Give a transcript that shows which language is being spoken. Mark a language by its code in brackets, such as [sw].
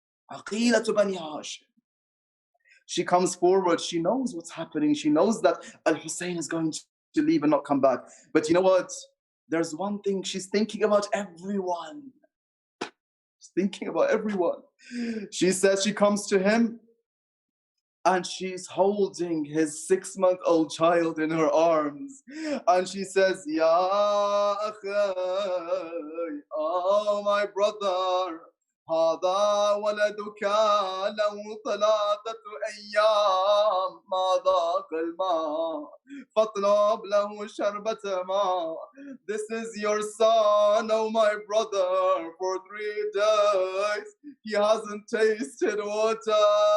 [en] Aqila to Bani Hashim. She comes forward, she knows what's happening, she knows that Al-Hussein is going to leave and not come back. But you know what? There's one thing, she's thinking about everyone. She's thinking about everyone. She says she comes to him and she's holding his 6-month-old child in her arms. And she says, Ya akhay, oh my brother, [ar] هذا ولدك له 3 أيام ما ذاق الماء فاطلب له شربة ماء. [en] This is your son, oh my brother, for 3 days he hasn't tasted water.